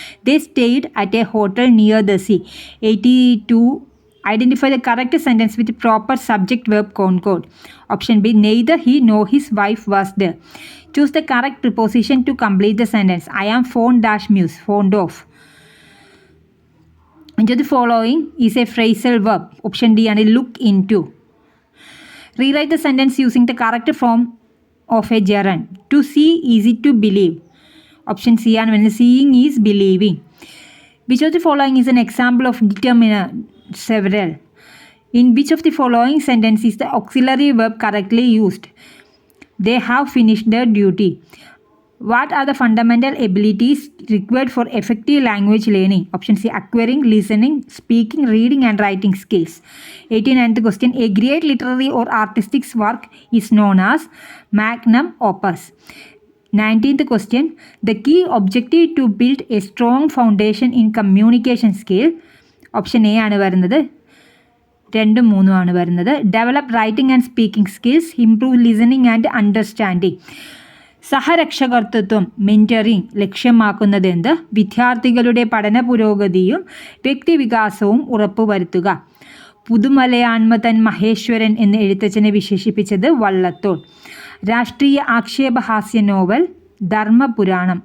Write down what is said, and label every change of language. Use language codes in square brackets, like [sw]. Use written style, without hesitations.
[en] They stayed at a hotel near the sea. 82. Identify the correct sentence with proper subject verb concord. Option B neither he nor his wife was there. Choose the correct preposition to complete the sentence. I am fond of. Which of the following is a phrasal verb? Option D ആണ് look into. Rewrite the sentence using the correct form of a gerund. To see is it to believe? [ml] Option C ആണ് വരുന്നത്. [en] Seeing is believing. Which of the following is an example of determiner? Several. In which of the following sentence is the auxiliary verb correctly used? They have finished their duty. What are the fundamental abilities required for effective language learning? Option C acquiring, listening, speaking, reading and writing skills. 89th question. A great literary or artistic work is known as magnum opus. 19th question. The key objective to build a strong foundation in communication skill. [ml] Option A ആണ് വരുന്നത്. 2, 3 ആണ് വരുന്നത്. [en] Develop writing and speaking skills. Improve listening and understanding. [ml] സഹരക്ഷകർത്തൃത്വം, mentoring ലക്ഷ്യമാക്കുന്നത് എന്ത്? വിദ്യാർത്ഥികളുടെ പഠന പുരോഗതിയും വ്യക്തിവികാസവും ഉറപ്പുവരുത്തുക. പുതുമലയാൺമതൻ മഹേശ്വരൻ എന്ന് എഴുത്തച്ഛനെ വിശേഷിപ്പിച്ചത് വള്ളത്തോൾ. രാഷ്ട്രീയ ആക്ഷേപഹാസ്യ നോവൽ ധർമ്മപുരാണം.